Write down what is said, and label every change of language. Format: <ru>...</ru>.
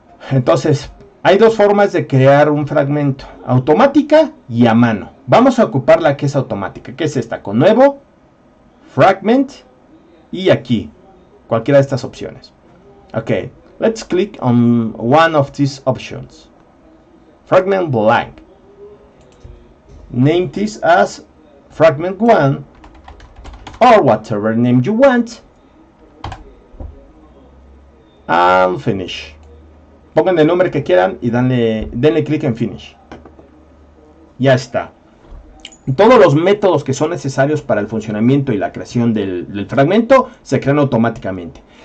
<es>Entonces, hay dos formas de crear un fragmento, automática y a mano. Vamos a ocupar la que es automática, que es esta, con nuevo, fragment, y aquí, cualquiera de estas opciones.</es> <en>Ok, let's click on one of these options. Fragment blank. Name this as fragment 1 or whatever name you want. And finish.</en> <es>Pongan el nombre que quieran y denle clic en finish. Ya está. Todos los métodos que son necesarios para el funcionamiento y la creación del fragmento se crean automáticamente.</es>